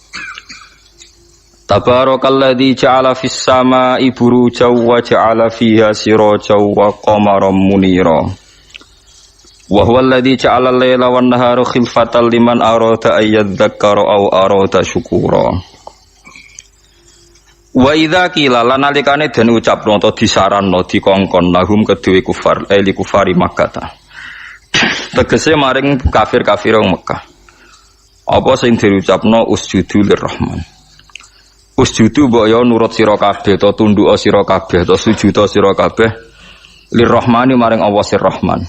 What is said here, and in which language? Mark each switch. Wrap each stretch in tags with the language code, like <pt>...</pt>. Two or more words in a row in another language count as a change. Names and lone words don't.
<ar>تبارك الذي جعل في السماء بروجا وجعل فيها سراجا وقمرا منيرا. وهو الذي جعل الليل والنهار خلفة لمن أراد أن يذكر أو أراد شكورا. وإذا قيل</ar> <jv>lan nalikane den ucapno ta disaranno dikongkon lahum kedue kufar</jv> <ar>لكفار مكة.</ar> <jv>Tegese maring kafir-kafir wong Mekah. Apa sing diucapno</jv> <ar>اسجدوا للرحمن.</ar> <jv>Usjudu mbok yo nurut sira kabeh to tunduk sira kabeh to sujud sira kabeh lirrahmani maring Allah sir Rahman.</jv>